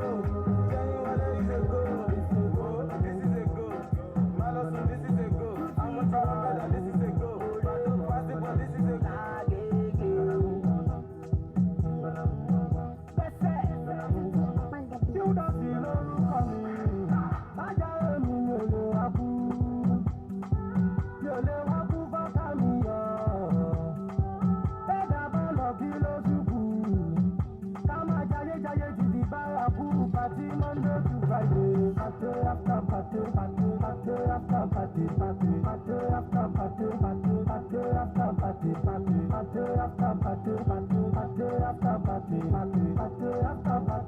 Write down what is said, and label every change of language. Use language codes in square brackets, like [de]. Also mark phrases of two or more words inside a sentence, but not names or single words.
[en] January is a go. It's a go. This is a go. Malosu, this is a go. Amotawakada, this is a go. Pato Pasipo, this is a go. You don't feel no coming. [yo] Aja emi mi ò lè wá kú. Mi ò lè wá kú fọ́tà mi yọ. Ẹ̀dá bá lọ kí ló ṣubú. Ká máa jayé títí bára kú. [en] Party Monday to Friday. Party after party, party after party, party after party, party after party, party after party, party after party, party after